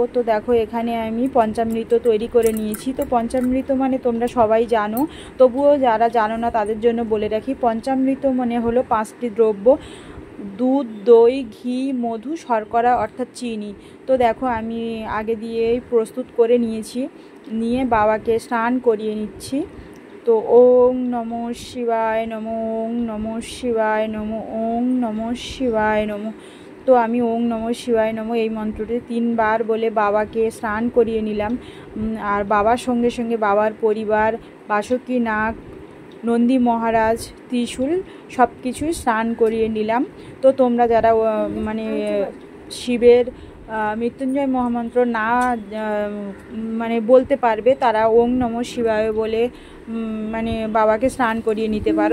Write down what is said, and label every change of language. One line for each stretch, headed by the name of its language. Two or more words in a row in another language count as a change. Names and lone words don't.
Bangla: তো দেখো, এখানে আমি পঞ্চামৃত তৈরি করে নিয়েছি। তো পঞ্চামৃত মানে তোমরা সবাই জানো, তবুও যারা জানো না তাদের জন্য বলে রাখি। পঞ্চামৃত মানে হলো 5টি দ্রব্য: দুধ, দই, ঘি, মধু, শর্করা অর্থাৎ চিনি। তো দেখো, আমি আগে দিয়েই প্রস্তুত করে নিয়েছি, নিয়ে বাবাকে স্নান করিয়ে নিচ্ছি।
Sanskrit: তো ওং নমঃ শিবায় নমঃ, ওং নমঃ শিবায় নমঃ, ওং নমঃ শিবায় নমঃ।
Bangla: তো আমি
Sanskrit: ওং নমঃ শিবায় নমঃ
Bangla: এই মন্ত্রটি 3 বার বলে বাবাকে স্নান করিয়ে নিলাম। আর বাবার সঙ্গে সঙ্গে বাবার পরিবার, বাসুকীনাগ, নন্দী মহারাজ, ত্রিশূল সব কিছুই স্নান করিয়ে নিলাম। তো তোমরা যারা শিবের মৃত্যুঞ্জয় মহামন্ত্র না বলতে পারবে, তারা
Sanskrit: ওং নমঃ শিবায়
Bangla: বলে বাবাকে স্নান করিয়ে নিতে পারো।